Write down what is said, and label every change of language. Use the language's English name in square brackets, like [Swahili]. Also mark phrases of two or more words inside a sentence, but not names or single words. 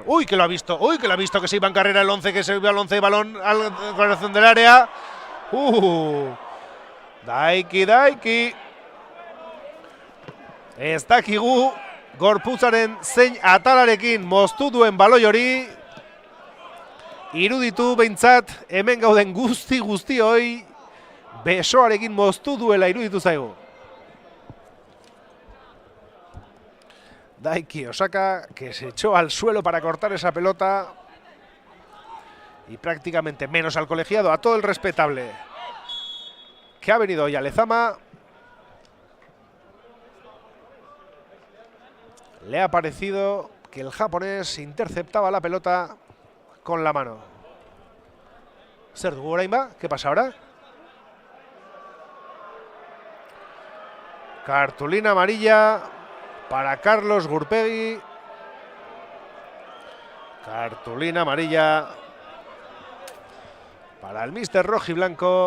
[Spanish] Uy, que lo ha visto. Uy, que lo ha visto que se iba en carrera el 11, que se iba al 11 de balón al corazón del área. Daiki. [Basque] Ez dakigu gorputzaren zein atalarekin moztu duen baloi hori. Iruditu behintzat hemen gauden guzti besoarekin moztu duela iruditu zaigu. [Spanish] Daiki Osaka, que se echó al suelo para cortar esa pelota. Y prácticamente menos al colegiado, a todo el respetable que ha venido hoy a Lezama. Le ha parecido que el japonés interceptaba la pelota con la mano. [Basque] Zer dugu orainba? [Spanish] ¿Qué pasa ahora? Cartulina amarilla para Carlos Gurpegui. Cartulina amarilla para el míster rojiblanco.